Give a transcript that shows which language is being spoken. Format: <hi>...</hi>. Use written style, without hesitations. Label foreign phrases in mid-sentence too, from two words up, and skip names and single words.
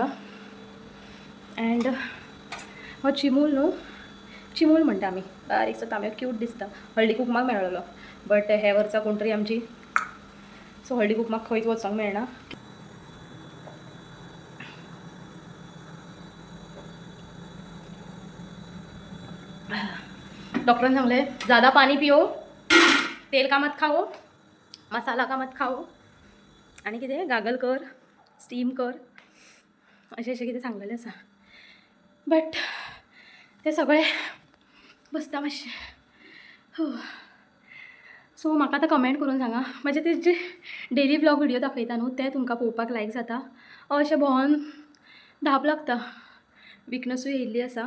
<kok>अँड हो चिमूल न्हू, चिमूल म्हणटा आमी, बारीकसो तांबे क्यूट दिसता. हळदी कुकमाक मेळ्ळलो बट हे वर्सा कोण तरी आमची, सो हळदी कुकमाक खंयच वचोंक मेळना. डॉक्टरान सांगले</kok> <hi>ज़्यादा पानी पियो, तेल का मत खाओ, मसाला का मत खाओ,</hi> <kok>आनी कितें गागल कर, स्टीम कर, अशें अशें कितें सांगलेलें आसा. बट ते सगळें बसता मातशें. सो म्हाका आतां कमेंट करून सांगा, म्हणजे ते जे</kok> <en>daily blog video</en> <kok>दाखयता न्हू ते तुमकां पळोवपाक लायक जाता, अशें भोंवन धाप लागता, विकनसूय येयल्ली आसा.</kok>